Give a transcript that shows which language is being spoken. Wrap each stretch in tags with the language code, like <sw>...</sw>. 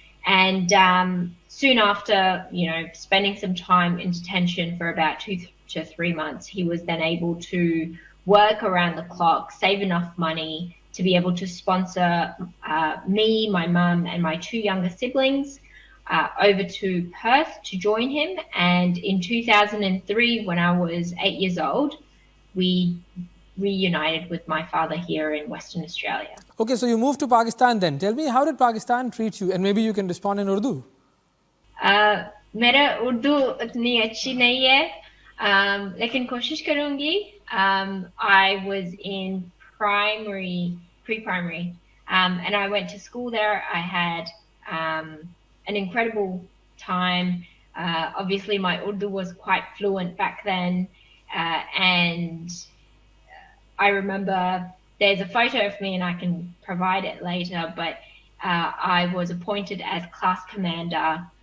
<en>And soon after, spending some time in detention for about 2 to 3 months, he was then able to work around the clock, save enough money to be able to sponsor me, my mum, and my 2 younger siblings over to Perth to join him. And in 2003, when I was 8 years old, we reunited with my father here in Western Australia. Okay, so you moved to Pakistan then. Tell me, how did Pakistan treat you? And maybe you can respond in Urdu.</en> <ur>मेरा उर्दू उतनी अच्छी नहीं है, लेकिन कोशिश करूंगी.</ur> <en>I was in pre-primary, and I went to school there. I had an incredible time. Obviously, my Urdu was quite fluent back then, and I remember there's a photo of me, and I can provide it later, but I was appointed as class commander.</en>